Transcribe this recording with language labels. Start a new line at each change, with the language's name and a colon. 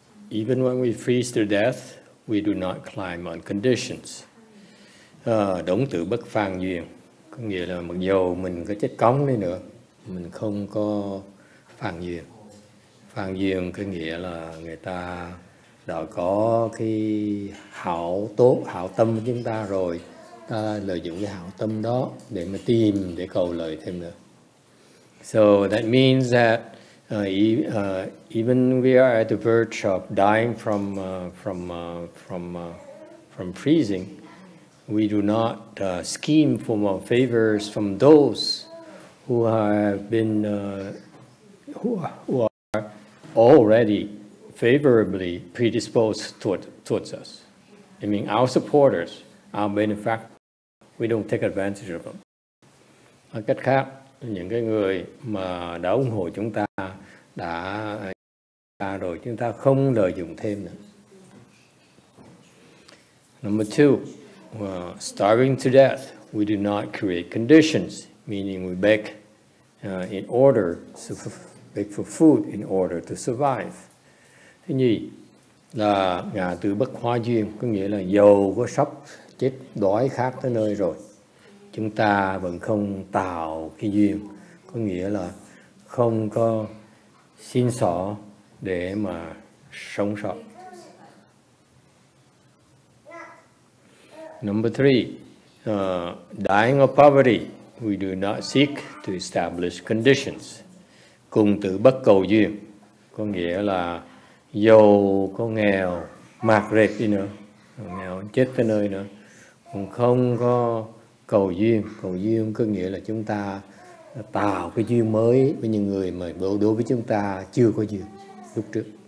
English: Even when we freeze to death, we do not climb on conditions.
Vietnamese: Đống tử bất phàn duyên, có nghĩa là mặc dù mình có chết cống đi nữa, mình không có phàn duyên. Phàn duyên có nghĩa là người ta đã có cái hảo tốt, hảo tâm của chúng ta rồi, ta lợi dụng cái hảo tâm đó để mà tìm, để cầu lợi thêm nữa.
English: So that means that even we are at the verge of dying from freezing, we do not scheme for more favors from those who have been who are already favorably predisposed towards us. I mean, our supporters, our benefactors. We don't take advantage of them.
Vietnamese: Nói cách khác, những cái người mà đã ủng hộ chúng ta đã rồi, chúng ta không lợi dụng thêm nữa.
English: Number two, starving to death. We do not create conditions, meaning we beg for food in order to survive.
Vietnamese: Thứ nhì là ngã từ bất hoa duyên, có nghĩa là dầu có sắp chết đói khát tới nơi rồi, chúng ta vẫn không tạo cái duyên, có nghĩa là không có xin xỏ để mà sống sót.
English: Number three, dying of poverty, we do not seek to establish conditions.
Vietnamese: Cùng tử bất cầu duyên, có nghĩa là dầu có nghèo mạt rệt đi nữa, nghèo chết tới nơi nữa, cũng không có cầu duyên. Cầu duyên có nghĩa là chúng ta tạo cái duyên mới với những người mà đối với chúng ta chưa có duyên lúc trước.